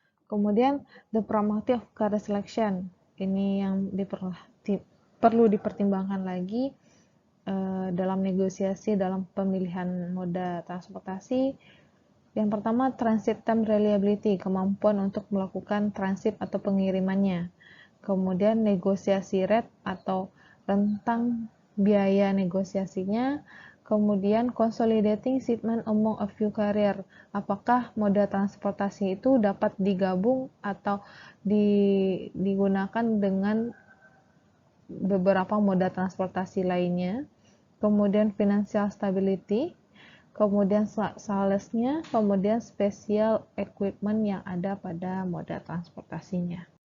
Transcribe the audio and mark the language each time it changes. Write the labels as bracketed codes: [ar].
[id] Kemudian, [en] the probability of carrier selection. [id] Ini yang perlu dipertimbangkan lagi dalam negosiasi dalam pemilihan moda transportasi. Yang pertama, [en] transit time reliability, [id] kemampuan untuk melakukan transit atau pengirimannya. Kemudian negosiasi rate atau rentang biaya negosiasinya. [en] Kemudian consolidating shipment among a few carrier. [id] Apakah moda transportasi itu dapat digabung atau digunakan dengan beberapa moda transportasi lainnya. Kemudian financial stability, kemudian salesnya, kemudian special equipment yang ada pada moda transportasinya.